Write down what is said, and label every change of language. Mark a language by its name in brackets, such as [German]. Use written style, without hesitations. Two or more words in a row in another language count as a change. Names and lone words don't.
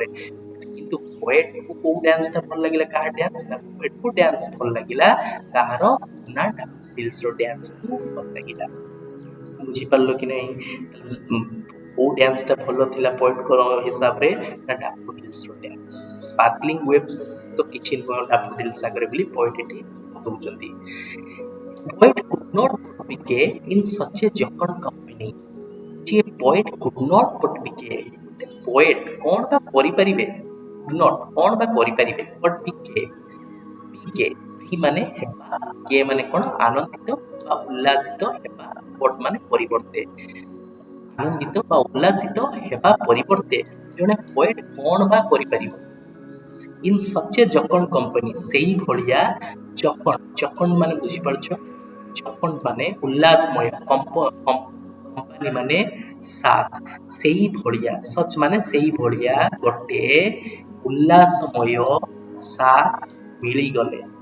[Odia] କିନ୍ତୁ ପୋଏଟ୍କୁ କୋଉ ଡ୍ୟାନ୍ସଟା ଭଲ ଲାଗିଲା, କାହା ଡ୍ୟାନ୍ସ ନା ପୋଏଟ୍କୁ ଡ୍ୟାନ୍ସ ଭଲ ଲାଗିଲା କାହାର ନା ଡାଫୋଡିଲ୍ସର ଡ୍ୟାନ୍ସକୁ ଭଲ ଲାଗିଲା। ବୁଝିପାରିଲ କି ନାହିଁ? କୋଉ ଡ୍ୟାନ୍ସଟା ଭଲ ଥିଲା ପୋଏଟ୍ଙ୍କ ହିସାବରେ ନା ଡାଫୋଡିଲ୍ସର ଡ୍ୟାନ୍ସ। [English] sparkling waves [Odia] ତ କିଛି ନୁହଁ ଡାଫୋଡିଲ୍ସ ଆଗରେ ବୋଲି ପୋଏଟ୍ ଏଠି କହୁଛନ୍ତି। [English] Poet could not but be gay in such a jocund company. ଯେ poet could not but be gay, [Odia] ଗୋଟେ poet କ'ଣ ବା କରିପାରିବେ, [English] could not [Odia] କ'ଣ ବା କରିପାରିବେ, [English] but be gay, be gay, be [Odia] ମାନେ ହେବା, [English] gay [Odia] ମାନେ କ'ଣ ଆନନ୍ଦିତ ବା ଉଲ୍ଲାସିତ ହେବା, but ମାନେ ପରିବର୍ତ୍ତେ, ଆନନ୍ଦିତ ବା ଉଲ୍ଲାସିତ ହେବା ପରିବର୍ତ୍ତେ ଜଣେ poet କ'ଣ ବା କରିପାରିବ [English] in such a jocund company, [Odia] ସେଇ ଭଳିଆ ଜକଣ୍ଡ ମାନେ ବୁଝିପାରୁଛ, ଜକଣ୍ଡ ମାନେ ଉଲ୍ଲାସମୟ, କମ୍ପାନୀ ମାନେ ସାଥ, ସେଇ ଭଳିଆ, ସଚ୍ ମାନେ ସେଇ ଭଳିଆ ଗୋଟେ ଉଲ୍ଲାସମୟ ସାଥ ମିଳିଗଲେ,